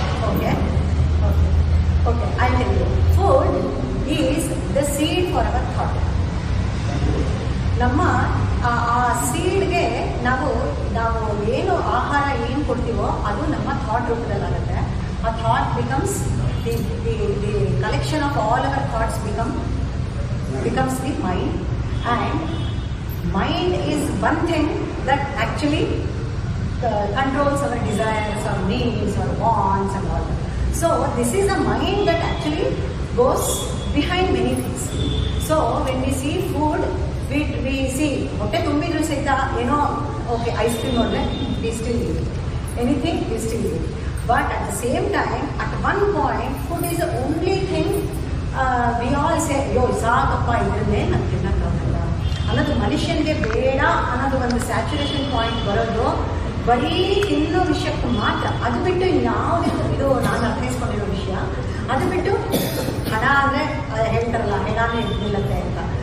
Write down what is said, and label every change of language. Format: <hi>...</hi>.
<en>Okay, I tell you, food is the seed for our thought.</en> <kn>ನಮ್ಮ ಆ ಸೀಡ್ಗೆ ನಾವು ಏನು ಆಹಾರ ಏನು ಕೊಡ್ತೀವೋ ಅದು ನಮ್ಮ ಥಾಟ್ ರೂಪದಲ್ಲಾಗುತ್ತೆ.</kn> <en>ಆ thought becomes the collection of all our thoughts becomes the mind, and mind is one thing that actually controls our desires, our needs, our wants and all that. So this is a mind that actually goes behind many things. So when we see food, we see</en> <kn>ಹೊಟ್ಟೆ ತುಂಬಿದ್ರು ಸಹಿತ ಏನೋ okay ice cream ನೋಡಿದ್ರೆ</kn> <en>we still eat anything, we still eat. But at the same time, at one point, food is the only thing we all say,</en> <kn>ಅಯ್ಯೋ ಸಾಕಪ್ಪ ಇದನ್ನೇ ನಾನು ತಿನ್ನಕ್ಕಾಗಲ್ಲ ಅನ್ನೋದು ಮನುಷ್ಯನಿಗೆ ಬೇಡ ಅನ್ನೋದು ಒಂದು ಸ್ಯಾಚುರೇಷನ್ ಪಾಯಿಂಟ್ ಬರೋದು ಬರೀ ತಿನ್ನೋ ವಿಷಯಕ್ಕೆ ಮಾತ್ರ. ಅದು ಬಿಟ್ಟು ಯಾವುದೇ, ಇದು ನಾನು ಅರ್ಥೈಸ್ಕೊಂಡಿರೋ ವಿಷಯ. ಅದು ಬಿಟ್ಟು ಹಣ ಅಂದರೆ ಹೇಳ್ತಾರಲ್ಲ, ಹೆಣಾನೇ ನಿಲ್ಲತ್ತೆ ಅಂತ.</kn>